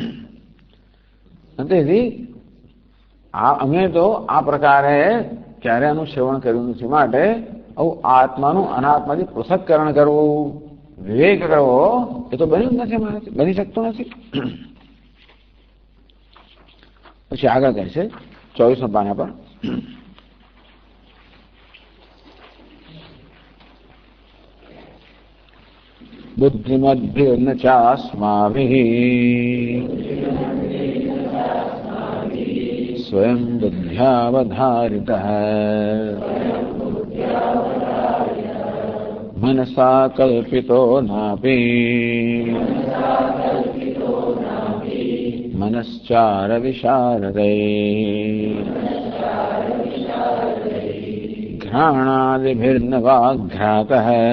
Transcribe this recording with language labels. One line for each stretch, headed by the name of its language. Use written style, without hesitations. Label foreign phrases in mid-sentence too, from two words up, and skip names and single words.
Gujarati: તેથી અમે તો આ પ્રકારે ક્યારે આનું સેવન કર્યું નથી, માટે આવું આત્માનું અનાત્માથી પૃથક્કરણ કરવું, વિવેક કરવો એ તો બન્યું જ નથી, અમારાથી બની શકતું નથી. પછી આગળ કહે છે 24 પાના પર,
Sanskrit: બુદ્ધિમદ્ભિર્ન ચાસ્માભિઃ स्वयं बुद्ध्यावधारितः मनसा कल्पितो नापि मनश्चार विशारदै घ्राणादिभिर्न वाघ्रातः